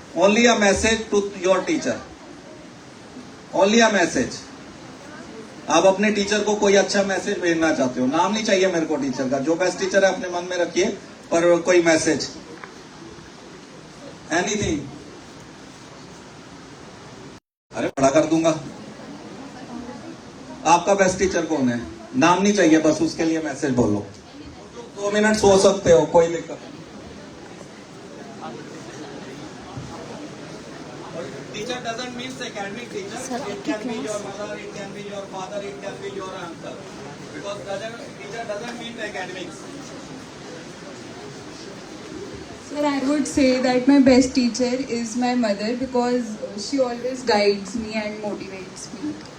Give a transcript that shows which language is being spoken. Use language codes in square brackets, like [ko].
[en] Only a message to your teacher. Only a message. [hi] आप अपने teacher को कोई अच्छा मैसेज भेजना चाहते हो, नाम नहीं चाहिए मेरे को टीचर का, जो बेस्ट टीचर है अपने मन में रखिए, पर कोई मैसेज, एनीथिंग. अरे बड़ा कर दूंगा. आपका बेस्ट टीचर कौन है? नाम नहीं चाहिए, बस उसके लिए मैसेज बोलो. 2 मिनट सो सकते हो, कोई दिक्कत नहीं. [en] Teacher doesn't mean academic teacher. It can be your mother, it can be your father, it can be your uncle. Because teacher doesn't mean academics. Sir, I would say that my best teacher is my mother because she always guides me and motivates me.